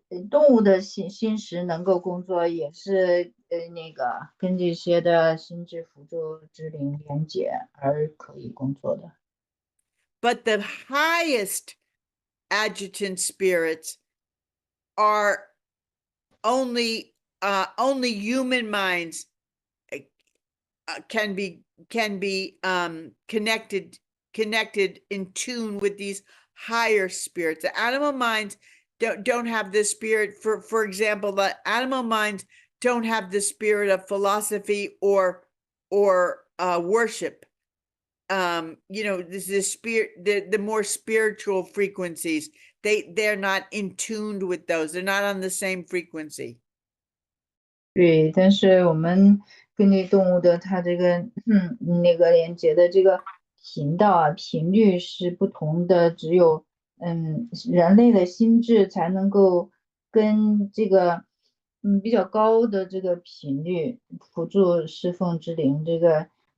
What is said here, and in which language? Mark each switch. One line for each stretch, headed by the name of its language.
Chinese: 动物的心识能够工作，也是那个跟这些的心智辅助之灵连接而可以工作的。
English: But the highest adjutant spirits are only human minds can be connected in tune with these higher spirits. The animal minds don't have this spirit. For example, the animal minds don't have the spirit of philosophy or worship. This is spirit, the more spiritual frequencies. They're not in tuned with those. They're not on the same frequency.
Chinese: 对，但是我们根据动物的它这个那个连接的这个频道频率是不同的，只有人类的心智才能够跟这个比较高的这个频率辅助侍奉之灵这个